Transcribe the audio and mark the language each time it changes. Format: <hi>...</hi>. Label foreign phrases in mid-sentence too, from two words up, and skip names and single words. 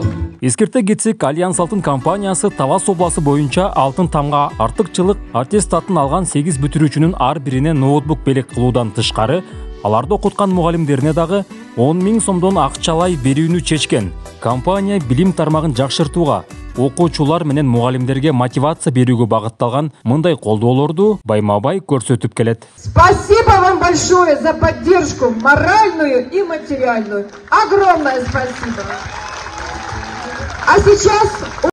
<ky>Эскерте кетсек, Альянс Алтын компаниясы Талас обласы боюнча алтын тамга артыкчылык аттестатын алган 8 бүтүрүүчүнүн ар бирине ноутбук белек кылуудан тышкары, аларды окуткан мугалимдерине дагы 10 000 сомдон акчалай берүүнү чечкен. Компания билим тармагын жакшыртууга, окуучулар менен мугалимдерге мотивация берүүгө багытталган мындай колдоолорду байма-бай көрсөтүп келет.</ky> <ru>Спасибо вам большое за поддержку моральную и материальную. Огромное спасибо. А сейчас</ru>